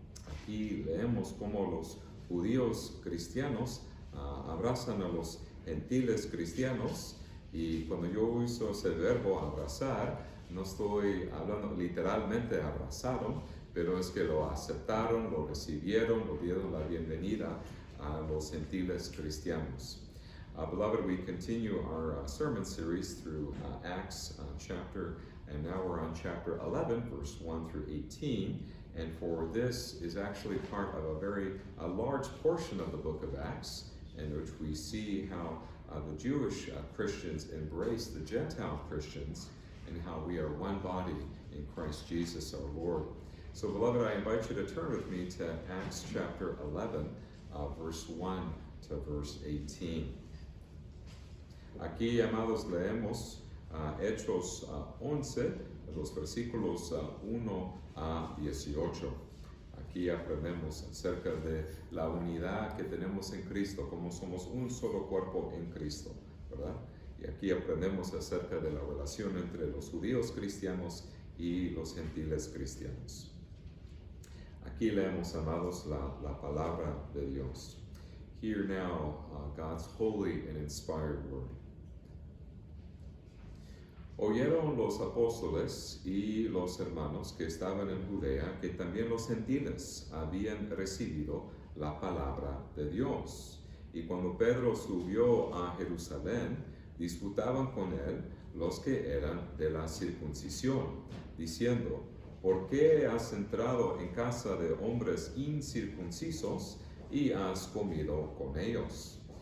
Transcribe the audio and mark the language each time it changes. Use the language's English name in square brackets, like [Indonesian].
[Spanish] Aquí leemos cómo los judíos cristianos abrazan a los gentiles cristianos, y cuando yo uso ese verbo abrazar, no estoy hablando literalmente abrazaron, pero es que lo aceptaron, lo recibieron, lo dieron la bienvenida a los gentiles cristianos. [English] Beloved, we continue our sermon series through Acts chapter, and now we're on chapter 11, verse 1 through 18. And for this is actually part of a large portion of the book of Acts, in which we see how the Jewish Christians embrace the Gentile Christians, and how we are one body in Christ Jesus our Lord. So, beloved, I invite you to turn with me to Acts chapter 11, verse 1 to verse 18. [Spanish] Aquí, amados, leemos Hechos 11, los versículos 1 a 18. Aquí aprendemos acerca de la unidad que tenemos en Cristo, como somos un solo cuerpo en Cristo, ¿verdad? Y aquí aprendemos acerca de la relación entre los judíos cristianos y los gentiles cristianos. Aquí leemos, amados, la palabra de Dios. [English] Hear now God's holy and inspired word. [Spanish] Oyeron los apóstoles y los hermanos que estaban en Judea que también los gentiles habían recibido la palabra de Dios. Y cuando Pedro subió a Jerusalén, disputaban con él los que eran de la circuncisión, diciendo: ¿por qué has entrado en casa de hombres incircuncisos y has comido con ellos?